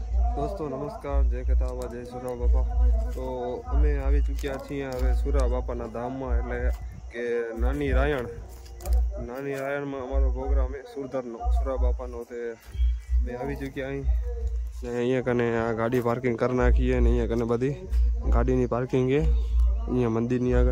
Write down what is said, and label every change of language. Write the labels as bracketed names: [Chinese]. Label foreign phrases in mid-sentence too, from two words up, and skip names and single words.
[Hindi] दोस्तों नमस्कार, जय कथावा, जय सुरा बापा। [Gujarati] તો અમે આવી ચૂક્યા છીએ હવે સુરા બાપાના ધામમાં, એટલે કે નાની રાયણમાં અમારો પ્રોગ્રામ છે સુરધરનો, સુરા બાપાનો. તે અમે આવી ચૂક્યા અહીં ને અહીંયા કને આ ગાડી પાર્કિંગ કરી નાખીએ ને અહીંયા કને બધી ગાડીની પાર્કિંગ છે અહીંયા મંદિરની આગળ.